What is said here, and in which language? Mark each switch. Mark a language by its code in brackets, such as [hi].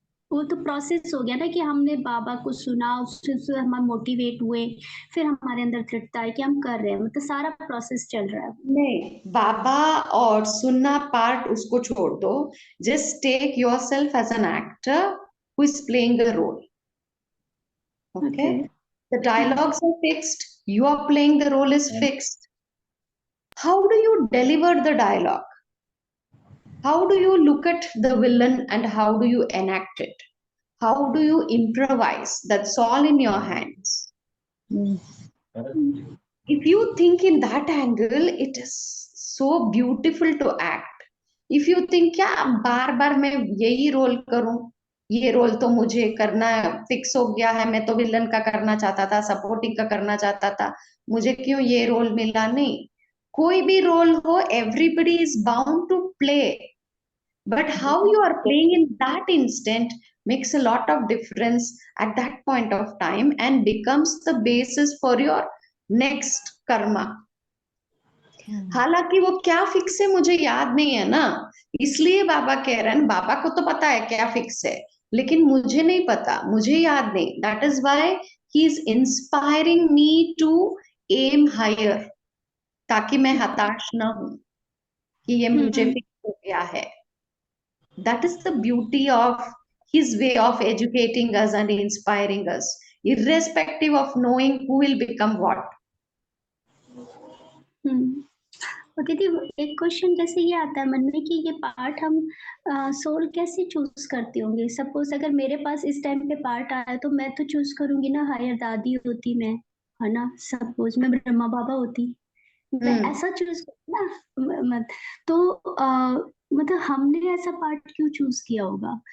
[hi] वो तो प्रोसेस हो गया ना कि हमने बाबा को सुना, उससे हम मोटिवेट हुए, फिर हमारे अंदर दृढ़ता है कि हम कर रहे हैं, मतलब सारा प्रोसेस चल रहा है। नहीं, बाबा और सुनना पार्ट उसको छोड़ दो, [en] Just take yourself as an actor who is playing a role. Okay, the dialogues are fixed, you are playing the role is fixed. How do you deliver the dialogue? How do you look at the villain and how do you enact it? How do you improvise? That's all in your hands. If you think in that angle, it is so beautiful to act. If you think [hi] क्या बार बार मैं यही role करूं, ये role तो मुझे करना fix हो गया है, मैं तो विलन का करना चाहता था, सपोर्टिंग का करना चाहता था, मुझे क्यों ये रोल मिला? नहीं, कोई भी रोल हो, [en] Everybody is bound to play, but how you are playing in that instant makes a lot of difference at that point of time and becomes the basis for your next karma. [hi] हालांकि वो क्या fix है मुझे याद नहीं है ना, इसलिए बाबा कह रहे हैं, बाबा को तो पता है क्या फिक्स है, लेकिन मुझे नहीं पता, मुझे याद नहीं, [en] that is why he is inspiring me to aim higher, [hi] ताकि मैं हताश ना हूं कि ये मुझे फिक्स हो गया है। [en] That is the beauty of his way of educating us and inspiring us, irrespective of knowing who will become what. [hi] और दीदी एक क्वेश्चन जैसे ये आता है मन में कि ये पार्ट हम सोल कैसे चूज करते होंगे? सपोज अगर मेरे पास इस टाइम पे पार्ट आया तो मैं तो चूज करूंगी ना, हायर दादी होती मैं, है ना, सपोज मैं ब्रह्मा बाबा होती, मैं ऐसा चूज ना, तो मतलब हमने ऐसा पार्ट क्यों चूज किया होगा?